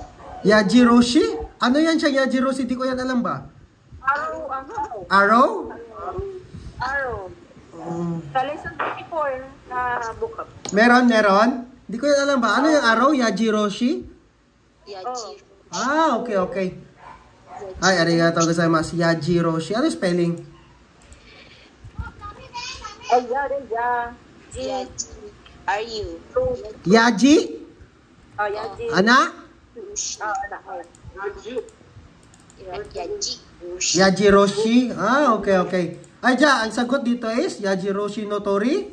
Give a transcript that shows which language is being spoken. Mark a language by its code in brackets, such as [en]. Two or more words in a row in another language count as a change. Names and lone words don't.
[tl] Yajiroshi? Ano yan siya, Yajiroshi? Di ko yan alam ba? Arrow, Arrow? Arrow. Sa lesson 24 na book up. Meron? Di ko yan alam ba? Ano yung arrow? Yajiroshi? Yaji. Okay. Ay, [ja] arigatou gozaimasu. [tl] Yajiroshi. Ano yung spelling? Yaji. [en] Are you? [tl] Yaji? Yaji. Ana? Yaji. Yajiroshi? Okay. Ay, ang sagot dito is [ja] Yajiroshi no tori?